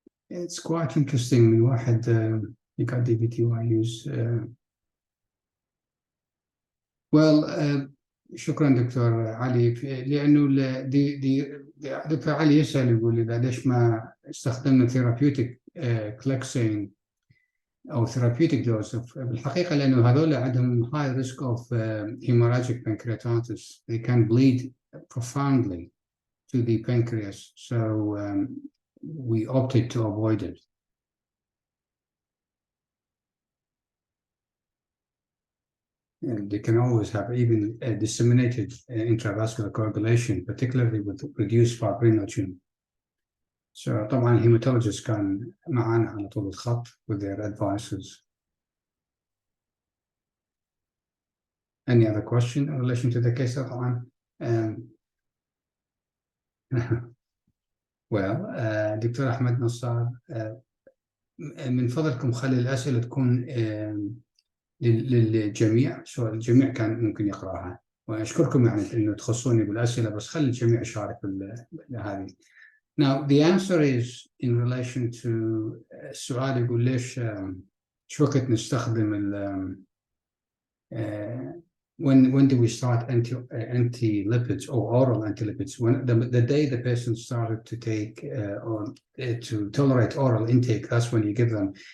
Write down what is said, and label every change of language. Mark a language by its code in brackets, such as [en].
[en] It's quite interesting. [ar] واحد [en] got DVT use. [ar] Well, شكرا دكتور علي، لأنه دكتور علي يسأل يقول إذا ليش ما استخدمنا ثيرابيوتيك كليكسين أو ثيرابيوتيك دوز. بالحقيقة لأنه هذول عندهم [en] high risk of hemorrhagic pancreatitis. They can bleed profoundly to the pancreas, so we opted to avoid it. And they can always have even disseminated intravascular coagulation, particularly with reduced fibrinogen. [ar] So طبعا الهيماتولوجيست كان معنا على طول الخط [en] with their advices. Any other question in relation to the case [ar] طبعا? Well, دكتور أحمد نصار, من فضلكم خلي الأسئلة تكون للجميع، سواء الجميع كان ممكن يقرأها، وأشكركم يعني إنه تخصوني بالأسئلة، بس خلي الجميع يشارك بهذه. [en] Now the answer is in relation to [ar] السؤال يقول ليش شو وقت نستخدم [en] when do we start anti-lipids or oral anti-lipids? When the day the person started to take or to tolerate oral intake, that's when you give them.